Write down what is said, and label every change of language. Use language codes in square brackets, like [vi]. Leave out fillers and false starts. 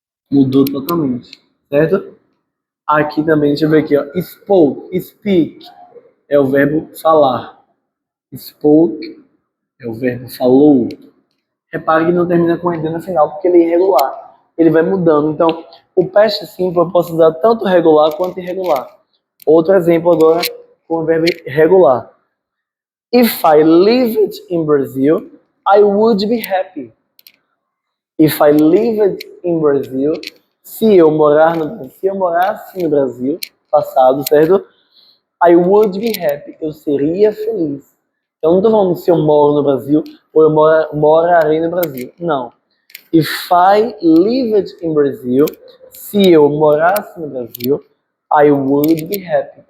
[pt] Mudou totalmente, certo? Aqui também, deixa eu ver aqui, ó, spoke, speak é o verbo falar. Spoke é o verbo falou. Repare que não termina com ed no final, porque ele é irregular. Ele vai mudando. Então, o past simple eu posso usar tanto regular quanto irregular. Outro exemplo agora com o verbo regular. [en] If I lived in Brazil, I would be happy. If I lived in Brazil, [pt] se eu morasse no Brasil, passado, certo? [en] I would be happy. [pt] Eu seria feliz. Eu não estou falando se eu moro no Brasil ou eu morarei no Brasil. Não. [en] If I lived in Brazil, [pt] se eu morasse no Brasil, [en] I would be happy.